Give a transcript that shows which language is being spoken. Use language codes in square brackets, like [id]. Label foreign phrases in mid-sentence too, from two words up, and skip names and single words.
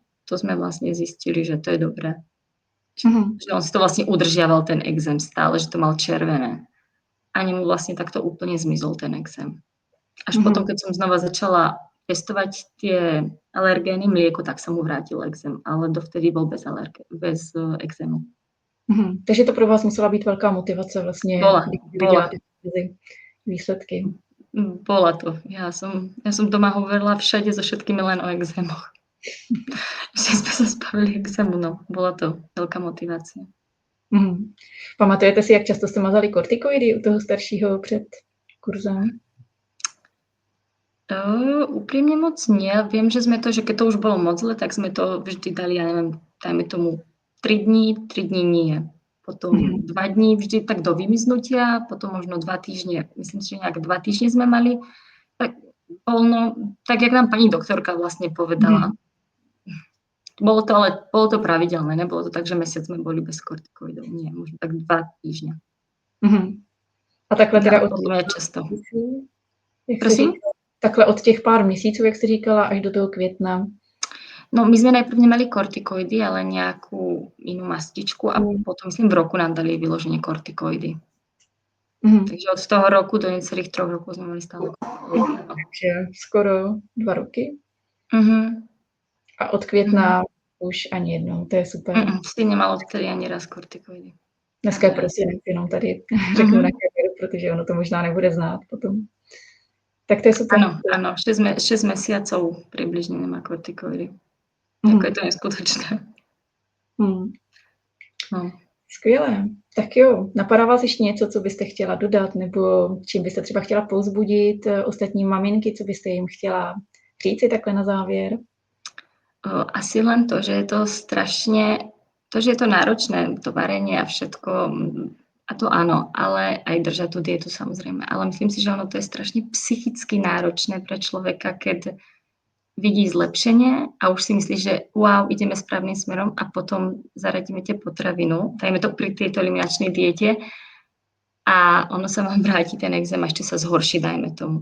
[sk] To sme vlastne zistili, že to je dobré. Že on si to vlastne udržiaval ten exém stále, že to mal červené. Ani mu vlastne takto úplne zmizol ten exém. Až potom, keď som znova začala testovať tie alergény mlieko, tak sa mu vrátil exém, ale dovtedy bol bez exému. [cs] Takže to pro vás musela být velká motivace vlastně, když viděla ty výsledky. [sk] Bola to. Ja som doma hovorila všade so všetkými len o exémoch. Že sme sa zbavili exému, no. Bola to veľká motivácia. [cs] Pamatujete si, jak často jste mazali kortikoidy u toho staršího před kurzem? [sk] Úprimne moc nie. Viem, že keď to už bolo moc zle, tak sme to vždy dali, ja neviem, dajme tomu 3 dní nie. Potom 2 dní vždy tak do vymiznutia, potom možno 2 týždne, myslím si, že nejak 2 týždne sme mali. Tak tak jak nám pani doktorka vlastne povedala. Bolo to pravidelné, nebolo to tak, že mesiac sme boli bez kortikoidov. Nie, možno tak 2 týždne. [cs] A takhle teda potom je často. [sk] Prosím? [cs] Takhle od těch pár měsíců, jak jste říkala, až do toho května. [sk] No, my sme najprv nemali kortikoidy, ale nejakú inú mastičku a potom, myslím, v roku nám dali vyloženie kortikoidy. Takže od toho roku do necelých 3 rokov sme mali stále kortikoidy. Takže skoro 2 roky. [cs] A od května už ani jednou, to je super. [sk] Si nemal odtedy ani raz kortikoidy. [cs] Dneska je prostě jenom tady řeknu na kameru, protože ono to možná nebude znát potom. Tak to je super. [sk] Áno, 6 mesiacov približne nemá kortikoidy. Ako je to neskutočné. No. [cs] Skvělé. Tak jo, napadá vás ještě něco, co byste chtěla dodat, nebo čím byste třeba chtěla povzbudit ostatní maminky, co byste jim chtěla říci takhle na závěr? [sk] Asi len to, že je to že je to náročné, to varenie a všetko, a to áno, ale aj držať tú dietu samozrejme. Ale myslím si, že ono to je strašne psychicky náročné pre človeka, keď vidí zlepšenie a už si myslí, že wow, ideme správnym smerom a potom zaradíme tie potravinu, dajme to pri tejto eliminačnej diete a ono sa vám vráti ten exém a ešte sa zhorší, dajme tomu.